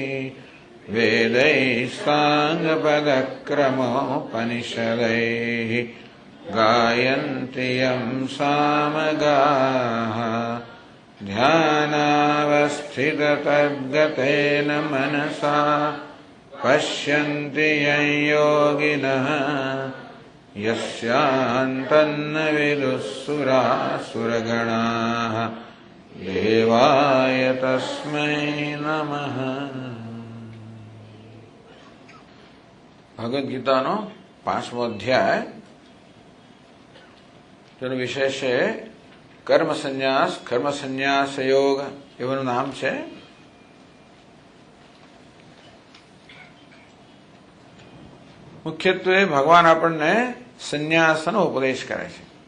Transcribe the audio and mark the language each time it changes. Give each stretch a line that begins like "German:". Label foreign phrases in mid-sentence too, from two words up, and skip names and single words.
Sanskrit: वेदैः साङ्गपदक्रमोपनिषदैः गायन्ति यं सामगाः ध्यानावस्थिततद्गतेन मनसा पश्यन्ति यं योगिनः यस्यान्तन्न विदुःसुरासुरगणाः देवाय तस्मै नमः।
Gujarati: ભગવદ્ ગીતાનો 5મો અધ્યાય, તેનો વિષય છે કર્મ સંન્યાસ, કર્મ સંન્યાસ યોગ એવું નામ છે. મુખ્યત્વે ભગવાન આપણને સંન્યાસનો ઉપદેશ કરે છે.